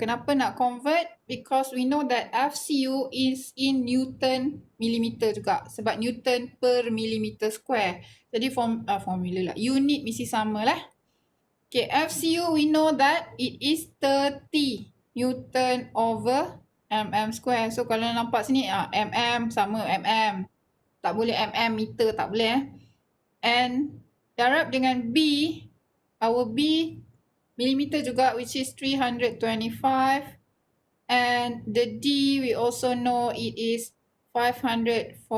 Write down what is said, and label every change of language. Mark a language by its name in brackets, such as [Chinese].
[Malay] Kenapa nak convert? [English] Because we know that FCU is in Newton millimeter juga. [Malay] Sebab Newton per millimeter square. Jadi formula lah. Unit mesti sama lah. [English] Okay, FCU we know that it is 30 Newton over mm square. [Malay] So kalau nampak sini mm sama mm. Tak boleh mm meter, tak boleh And darab dengan B, [English] our B millimeter [Malay] juga, [English] which is 325. And the D we also know it is 547.